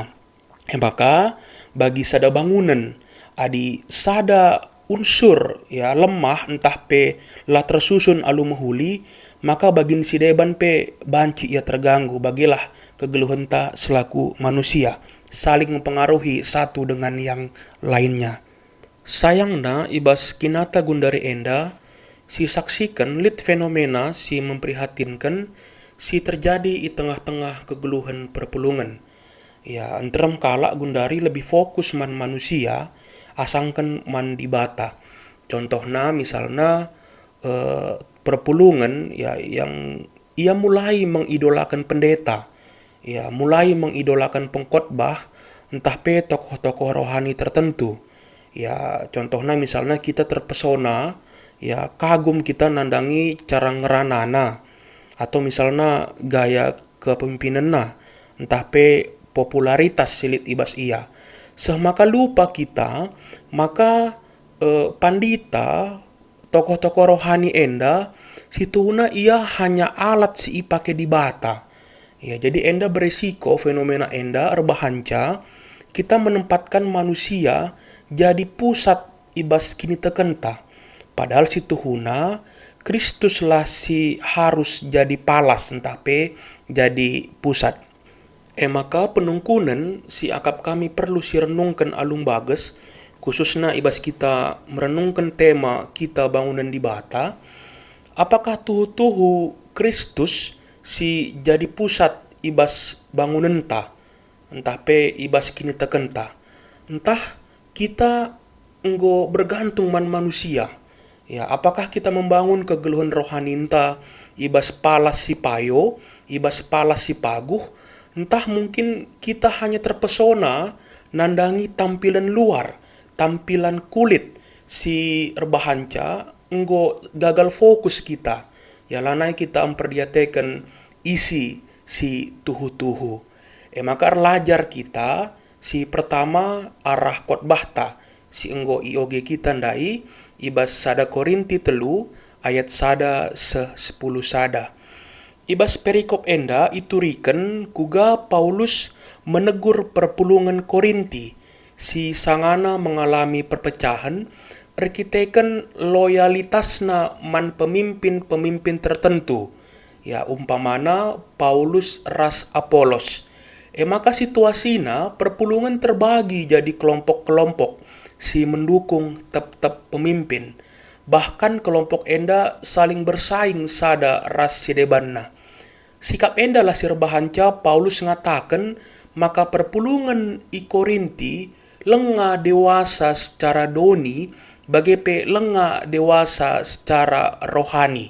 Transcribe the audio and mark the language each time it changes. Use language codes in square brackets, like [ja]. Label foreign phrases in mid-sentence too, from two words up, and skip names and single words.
[btx] Maka bagi sada bangunan, adi sada unsur ya lemah entah pe la tersusun alu mahuli, maka bagin si deban pe banci ia terganggu. Bagilah kegeluhan [id] selaku manusia, saling mempengaruhi satu dengan yang lainnya. [btx] Sayangna ibas kinata gundari enda, si saksikan lit fenomena si memprihatinkan si terjadi [id] di tengah-tengah [btx] kegeluhan perpulungan. Ya, anteram kala gundari [id] lebih fokus [btx] man manusia, asangkan man dibata. [id] Contohnya misalnya perpulungan ya yang ia mulai mengidolakan pendeta, ya mulai mengidolakan pengkhotbah, entah pe tokoh-tokoh rohani tertentu. Ya contohnya misalnya kita terpesona, ya kagum kita [btx] nandangi cara ngeranana, [id] atau misalnya gaya kepemimpinanna, [btx] entah pe popularitas silit ibas ia. Semaka lupa kita, maka pandita, tokoh-tokoh rohani enda, situna ia hanya alat si ipake dibata. Ya, jadi enda beresiko fenomena enda erbahanca, kita [id] menempatkan manusia jadi pusat [btx] ibas kini tekenta. Padahal situhuna Kristus lah si harus jadi palas entah pe jadi pusat. Maka penungkunan si akap kami perlu si renungkan alung bagus, khususnya ibas kita merenungkan tema kita bangunan di bata. Apakah tuhu-tuhu Kristus si jadi pusat ibas bangunan entah pe ibas kini tekenta. Entah kita enggo bergantung man manusia. Ya, apakah kita membangun kegeluhan rohani ibas palas si payo, ibas palas si paguh, entah mungkin kita hanya terpesona nandangi [id] tampilan luar, [btx] tampilan kulit si erbahanca, enggo gagal fokus kita. Ya lanai kita memperdiatekan isi si tuhu-tuhu. Maka lajar kita si pertama arah khotbah si enggo IOG kita ndai ibas sada Korinti 3 ayat sada 10 sada. Ibas perikop enda ituriken kuga Paulus menegur perpulungan Korinti si sangana [id] mengalami perpecahan [btx] rekiteken loyalitasna man pemimpin-pemimpin tertentu. Ya umpamana Paulus ras Apolos. Maka situasina perpulungan terbagi jadi kelompok-kelompok si mendukung tep-tep pemimpin. Bahkan kelompok enda [id] saling bersaing [btx] sada ras sidebanna. Sikap enda lah sirbahanca Paulus ngatakan maka perpulungan i Korinti lenga dewasa secara doni bagepe lenga dewasa secara rohani.